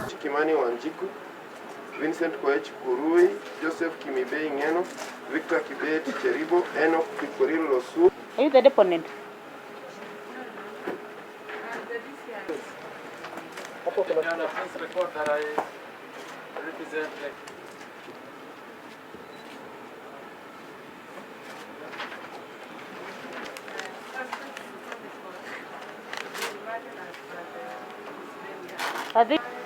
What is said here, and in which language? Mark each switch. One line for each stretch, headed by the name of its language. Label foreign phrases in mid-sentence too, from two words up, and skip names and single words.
English: Kimani Wanjiku, Vincent Koech Kurui, Joseph Kimibei Ngeno, Victor Kibet Cheribo, Enoch Kikorilo Losu. Are you the deponent? Please record that I represent Are they?